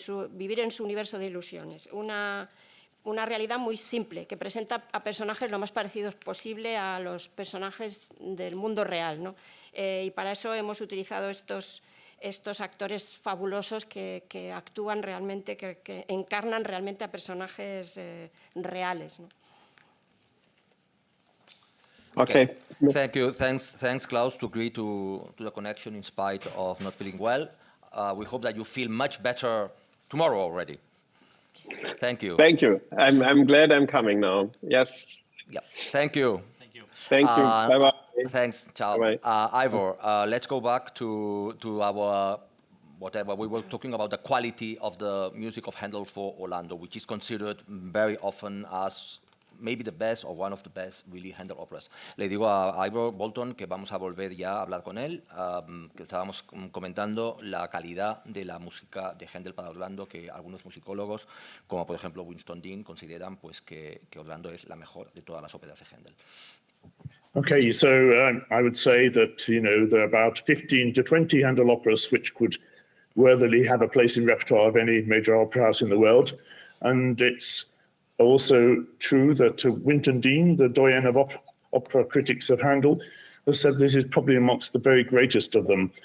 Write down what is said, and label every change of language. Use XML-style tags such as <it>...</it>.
<es>Vivir en su universo de ilusiones. Una realidad muy simple, que presenta a personajes lo más parecidos posible a los personajes del mundo real, ¿no? Y para eso hemos utilizado estos actores fabulosos que actúan realmente, que encarnan realmente a personajes reales, ¿no?</es> <en>Okay. Thank you. Thanks, Klaus, to agree to the connection in spite of not feeling well. We hope that you feel much better tomorrow already. Thank you. Thank you. I'm glad I'm coming now. Yes. Yeah. Thank you. Thank you. Thank you. Bye-bye. Thanks. Ciao. Bye-bye. Ivor, let's go back to our whatever. We were talking about the quality of the music of Händel for Orlando, which is considered very often as maybe the best or one of the best really Händel operas.</en> <es>Le digo a Ivor Bolton que vamos a volver ya a hablar con él, que estábamos comentando la calidad de la música de Händel para Orlando, que algunos musicólogos, como por ejemplo Winston Dean, consideran pues que Orlando es la mejor de todas las óperas de Händel.</es> <en>Okay, so I would say that, there are about 15 to 20 Händel operas which could worthily have a place in repertoire of any major opera house in the world. And it's also true that Winston Dean, the doyen of opera critics of Händel, has said this is probably amongst the very greatest of them.</en>